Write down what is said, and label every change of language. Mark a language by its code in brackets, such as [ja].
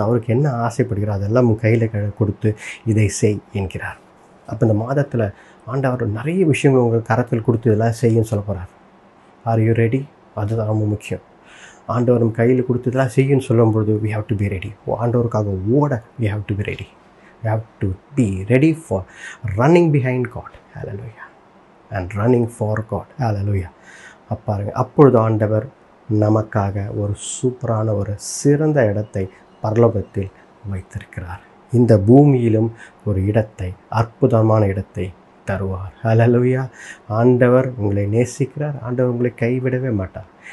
[ta] அவருக்கு என்ன ஆசைப்படுகிறார் அதெல்லாம் உன் கையில் கொடுத்து இதை செய் என்கிறார். அப்போ இந்த மாதத்தில் ஆண்டவர் நிறைய விஷயங்கள் உங்கள் கரத்தில் கொடுத்து இதெல்லாம் செய்யுன்னு சொல்ல போகிறார். [en] Are you ready? [ta] அதுதான் ரொம்ப முக்கியம். ஆண்டவர் நம்ம கையில் கொடுத்து இதெல்லாம் செய்யுன்னு சொல்லும்பொழுது [en] we have to be ready. [ta] ஆண்டவருக்காக ஓட [en] we have to be ready. We have to be ready for running behind God. Hallelujah. And running for God. Hallelujah. [ta] பாருங்கள், அப்பொழுது ஆண்டவர் நமக்காக ஒரு சூப்பரான ஒரு சிறந்த இடத்தை பரலோகத்தில் வைத்திருக்கிறார். இந்த பூமியிலும் ஒரு இடத்தை, அற்புதமான இடத்தை தருவார். ஹல்லேலூயா. ஆண்டவர் உங்களை நேசிக்கிறார். ஆண்டவர் உங்களை கைவிடவே மாட்டார்.